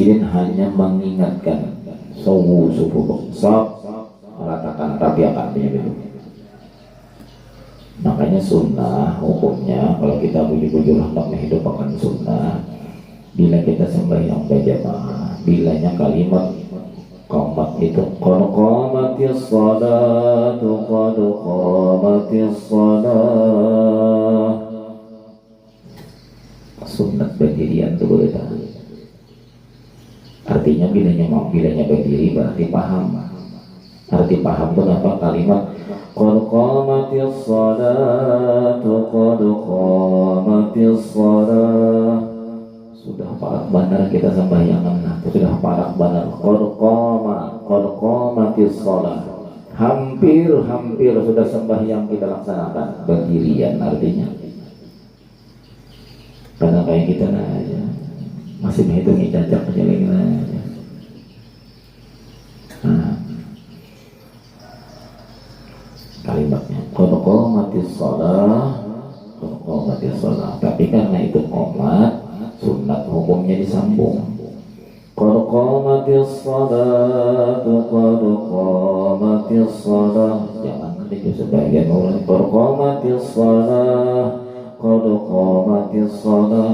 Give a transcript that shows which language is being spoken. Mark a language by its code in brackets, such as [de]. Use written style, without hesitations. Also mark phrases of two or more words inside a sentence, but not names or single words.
[id] Sidin hanya mengingatkan sawu sufu sab, mengatakan rapi artinya begitu. Makanya sunnah hukumnya kalau kita bujur hendak menghidupkan sunnah, bila kita sembahyang berjamaah, bilanya kalimat qomat itu [ar] قد قامت الصلاة قد قامت الصلاة. [id] Sunnat berdirian itu boleh tahu. Artinya bilanya berdiri berarti paham. Arti paham itu apa? Kalimat [ar] قد قامت الصلاة قد قامت الصلاة. [id] Sudah parak benar kita sembahyangan, sudah parak benar. [ar] قد قامت الصلاة. [id] Hampir sudah sembahyang kita laksanakan. Berdirian artinya. Karena kayak kita aja masih menghitungi cacak penyelenggara aja. Nah, kalimatnya [ar] قد قامت الصلاة قد قامت الصلاة. [id] Tapi karena itu qomat, sunat hukumnya disambung. [ar] قد قامت الصلاة قد قامت الصلاة. [id] Jangan nanti sebagian orang [ar] قد قامت الصلاة قد قامت الصلاة.